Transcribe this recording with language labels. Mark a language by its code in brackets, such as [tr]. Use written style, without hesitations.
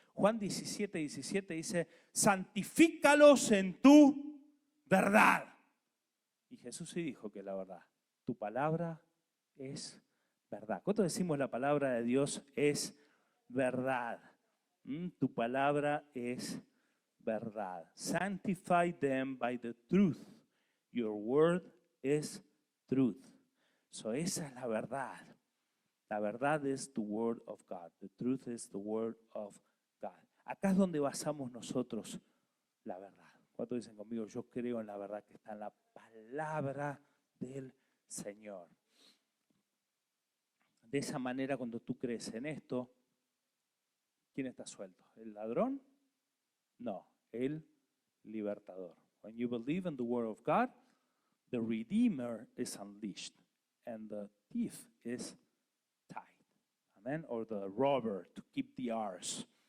[es] Juan 17, 17 dice, santifícalos en tu verdad. Y Jesús sí dijo que la verdad, tu palabra es verdad. ¿Cuánto decimos la palabra de Dios es verdad? Tu palabra es verdad. [en] Sanctify them by the truth. Your word is truth. [es] So esa es la verdad. La verdad es [en] the word of God. The truth is the word of God. [es] Acá es donde basamos nosotros la verdad. ¿Cuántos dicen conmigo? Yo creo en la verdad que está en la palabra del Señor. De esa manera, cuando tú crees en esto, ¿quién está suelto? ¿El ladrón? No, el libertador. [en] When you believe in the word of God, the Redeemer is unleashed and the thief is tied. Amen? Or the robber, to keep the R's.